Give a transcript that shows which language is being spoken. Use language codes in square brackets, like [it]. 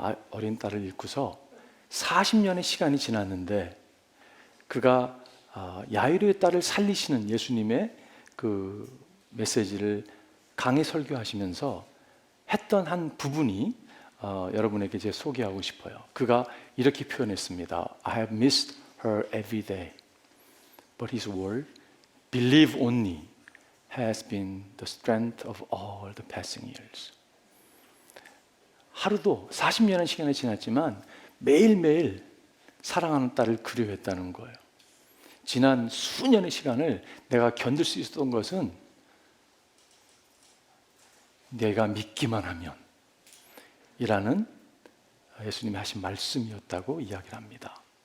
[ko] 어린 딸을 잃고서 40년의 시간이 지났는데 그가 야이로의 딸을 살리시는 예수님의 그 메시지를 강의 설교하시면서 했던 한 부분이 여러분에게 제가 소개하고 싶어요. 그가 이렇게 표현했습니다. [en] I have missed her every day, but his word, believe only, has been the strength of all the passing years. [ko] 하루도 40년의 시간이 지났지만 매일매일 사랑하는 딸을 그리워했다는 거예요. 지난 수년의 시간을 내가 견딜 수 있었던 것은 내가 믿기만 하면 이라는 예수님이 하신 말씀이었다고 이야기를 합니다.